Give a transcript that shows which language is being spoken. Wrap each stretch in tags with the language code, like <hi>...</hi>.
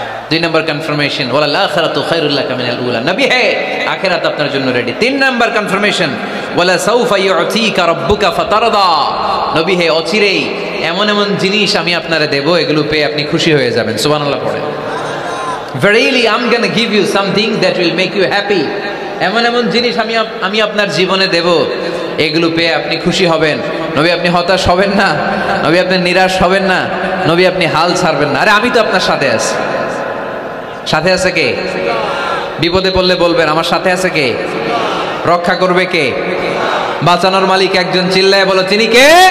<bn>2 নম্বর confirmation,</bn> <ar>ওয়াল আখিরাতু খায়রুল লাকা মিনাল উলা।</ar> <bn>নবী হে, আখিরাত আপনার জন্য রেডি। 3 নম্বর কনফার্মেশন,</bn> <ar>ওয়ালা সাউফা ইউতিকা রাব্বুকা ফাতারদা।</ar> <bn>নবী হে, অচিরেই এমন এমন জিনিস আমি আপনারে দেব, এগুলো পেয়ে আপনি খুশি হয়ে যাবেন। সুবহানাল্লাহ পড়ে।</bn> <en>Verily, I'm gonna give you something that will make you happy.</en> <bn>এমন এমন জিনিস আমি আপনার জীবনে দেব, এগুলো পেয়ে আপনি খুশি হবেন। নবী আপনি হতাশ হবেন না, নবী আপনি নিরাশ হবেন না, নবী আপনি হাল ছাড়বেন না। আরে আমি তো আপনার সাথে আছি। সাথে আছে কে? বিপদে পড়লে বলবেন আমার সাথে আছে কে? রক্ষা করবে কে? বাঁচানোর মালিক একজন। চিল্লায় বলো তিনি কে?</bn>